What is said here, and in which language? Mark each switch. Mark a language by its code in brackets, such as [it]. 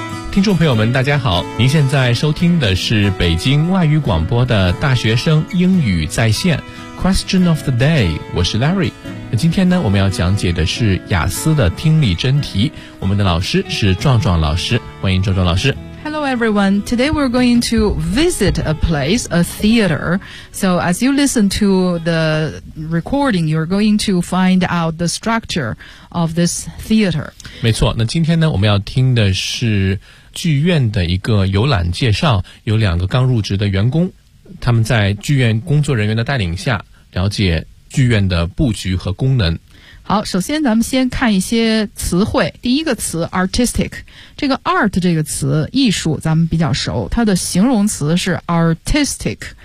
[zh] 听众朋友们大家好，您现在收听的是北京外语广播的大学生英语在线 [en] Question of the day， [zh] 我是 Larry。那今天呢，我们要讲解的是雅思的听力真题，我们的老师是壮壮老师，欢迎壮壮老师。 [en] Hello everyone, today we're going to visit a place, a theater. So as you listen to the recording, you're going to find out the structure of this theater. [zh] 没错，那今天呢，我们要听的是剧院的一个游览介绍，有两个刚入职的员工，他们在剧院工作人员的带领下，了解剧院的布局和功能。好，首先咱们先看一些词汇。第一个词 artistic， 这个 art 这个词艺术咱们比较熟，它的形容词是 artistic。